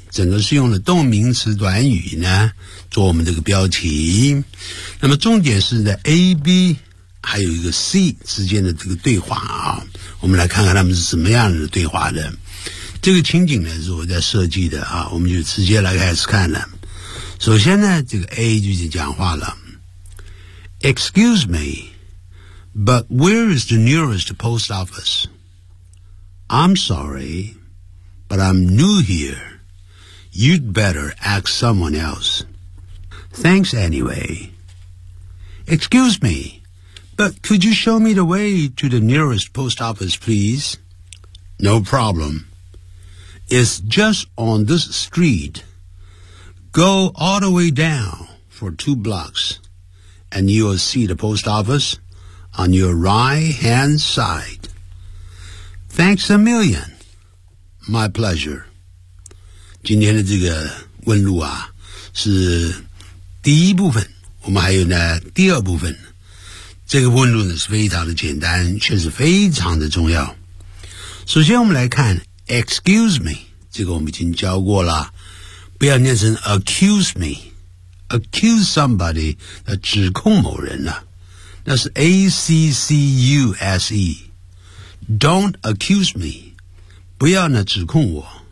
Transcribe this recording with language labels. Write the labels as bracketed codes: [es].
[zh] 整个是用了动名词短语呢做我们这个标题，那么重点是在 AB。还有一个 C 之间的这个对话啊，我们来看看他们是什么样的对话的。这个情景呢是我在设计的啊，我们就直接来开始看了。首先呢，这个 A 就是讲话了。 [en] Excuse me, but where is the nearest post office? I'm sorry, but I'm new here. You'd better ask someone else. Thanks anyway. Excuse me. But could you show me the way to the nearest post office, please? No problem. It's just on this street. Go all the way down for 2 blocks, and you will see the post office on your right-hand side. Thanks a million. My pleasure. [zh] 今天的这个问路啊，是第一部分，我们还有呢第二部分。这个问路呢是非常的简单，却是非常的重要。首先我们来看 excuse me， 这个我们已经教过了，不要念成 accuse me， [en] accuse somebody [zh] 那指控某人了，那是 accuse， [en] don't accuse me， [zh] 不要呢指控我。